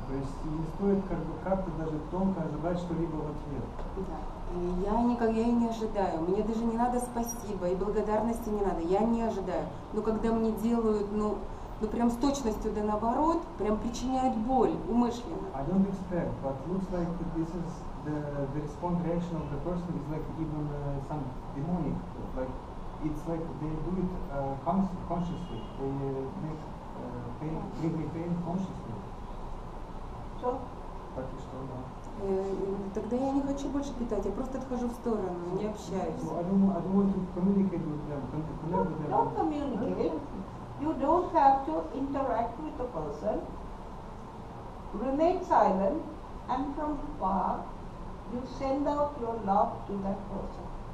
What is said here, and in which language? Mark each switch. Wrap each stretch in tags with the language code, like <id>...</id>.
<ru>То есть не стоит как-то даже тонко ожидать что-либо в ответ. Я никогда и не ожидаю. Мне даже не надо спасибо и благодарности не надо. Я не ожидаю. Но когда мне делают, ну прям с точностью да наоборот, прям причиняют боль умышленно.</ru> <en>I don't expect, but looks like this is the response reaction of the person is like even some demonic, like it's like they do it consciously. They make pain, bring pain consciously. So?</en> <ru>Так и что, да. Тогда я не хочу больше питать, я просто отхожу в сторону, не общаюсь.</ru> <en>So I don't want to communicate with them, connect with them. Don't communicate. You don't have to interact with the person. Remain silent, and from far you send out your love to that person.</en>